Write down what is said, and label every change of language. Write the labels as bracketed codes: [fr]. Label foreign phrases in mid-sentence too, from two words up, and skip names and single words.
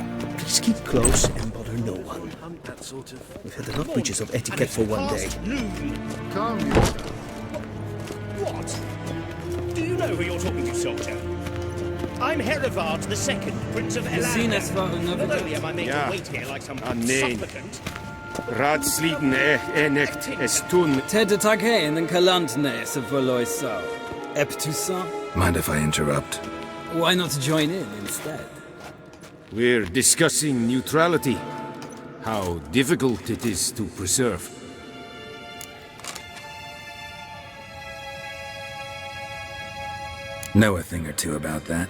[en] Please keep close and bother no one. We've had enough breaches of etiquette for one day. Calm What? Do you know who you're talking to, soldier? I'm Herivard II, Prince of Ursine Elan. waren Not only am I made to wait here like some supplicant. Raadsliden echt es tun. Tedde tag heen en kalantnese voor Loisau. Ep Toussaint? Mind if I interrupt? Why not join in instead? We're discussing neutrality. How difficult it is to preserve. Know a thing or two about that?